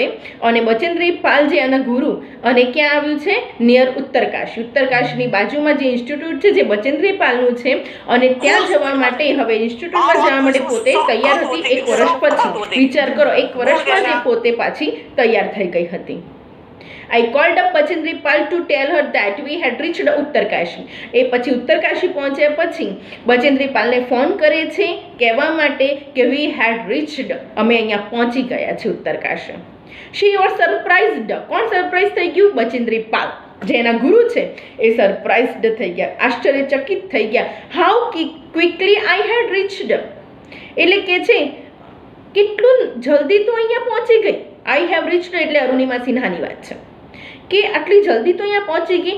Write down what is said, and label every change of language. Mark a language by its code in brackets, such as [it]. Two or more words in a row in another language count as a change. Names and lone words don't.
[gu] અને બચેન્દ્રી પાલ જે એના ગુરુ, અને ક્યાં આવ્યું છે? નિયર ઉત્તરકાશી. ઉત્તરકાશીની બાજુમાં જે ઇન્સ્ટિટ્યૂટ છે જે બચેન્દ્રી પાલનું છે, અને ત્યાં જવા માટે હવે ઇન્સ્ટિટ્યૂટમાં જવા માટે પોતે તૈયાર હતી 1 વર્ષ પછી. વિચાર કરો, 1 વર્ષમાં જે પોતે પાછી તૈયાર થઈ ગઈ હતી. [en] I called up Bachendri Pal to tell her that we had reached ઉત્તરકાશી. [gu] એ પછી ઉત્તરકાશી પહોંચ્યા પછી બચેન્દ્રી પાલને ફોન કરે છે કહેવા માટે કે [en] we had reached, [gu] અમે અહીંયા પહોંચી ગયા છે ઉત્તરકાશી. [en] She was surprised. [gu] કોણ સરપ્રાઈઝ થઈ ગયું? બચેન્દ્રી પાલ, જે એના ગુરુ છે એ સરપ્રાઇઝડ થઈ ગયા, આશ્ચર્યચકિત થઈ ગયા. [en] how quickly I had reached, [gu] એટલે કે છે કેટલું જલ્દી તો અહીંયા પહોંચી ગઈ. [en] I have reached [gu] એટલે અરુણિમા સિન્હાની વાત છે કે આટલી જલ્દી તો અહીંયા પહોંચી ગઈ.